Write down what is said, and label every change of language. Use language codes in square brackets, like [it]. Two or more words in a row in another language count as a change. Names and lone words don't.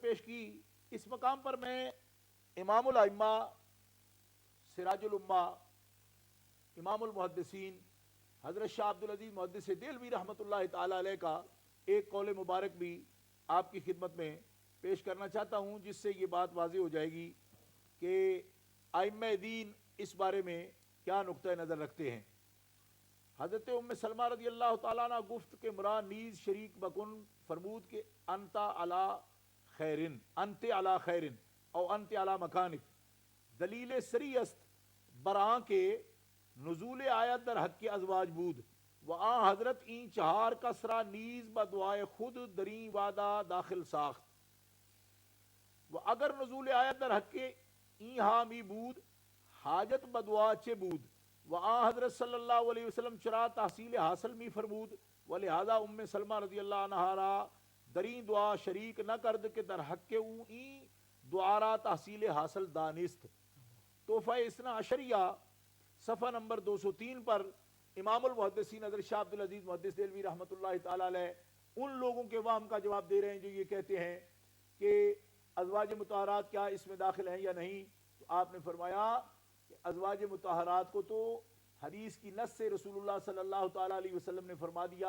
[ur] اس مقام پر میں امام الائمہ سراج الامہ امام المحدثین حضرت شاہ عبدالعزیز محدث دہلوی [ar] رحمۃ اللہ تعالی علیہ [ur] کا ایک قول مبارک بھی آپ کی خدمت میں پیش کرنا چاہتا ہوں، جس سے یہ بات واضح ہو جائے گی کہ ائمہ دین اس بارے میں کیا نقطہ نظر رکھتے ہیں۔ [fa] حضرت ام سلمہ [ar] رضی اللہ تعالیٰ عنہ [fa] گفت کہ مرا نیز شریک بکن، فرمود کہ [ar] انت علی خیرن، انت علی خیرن او انت علی مکانک، [fa] دلیل سری است براں کے نزول آیت در حق کے ازواج بود و آن حضرت این چہار کسرا نیز بدعائے خود دریں وعدہ داخل ساخت و اگر نزول آیت در حق کے این حامی بود حاجت بدعا چے بود و آن حضرت [ar] صلی اللہ علیہ وسلم [fa] چرا تحصیل حاصل می فرمود و لہذا ام سلمہ [ar] رضی اللہ عنہا [fa] را دریں دعا شریک نہ کرد کہ در حق کے او این دعا را تحصیل حاصل دانست۔ [ur] تحفہ اثنا عشریہ صفحہ نمبر 203 پر امام المحدثین حضرت شاہ عبدالعزیز محدث دہلوی [ar] رحمۃ اللہ تعالی علیہ [ur] ان لوگوں کے وہم کا جواب دے رہے ہیں جو یہ کہتے ہیں کہ ازواج مطہرات کیا اس میں داخل ہیں یا نہیں، تو آپ نے فرمایا کہ ازواج مطہرات کو تو حدیث کی نص سے رسول اللہ [ar] صلی اللہ تعالی علیہ وسلم [ur] نے فرما دیا۔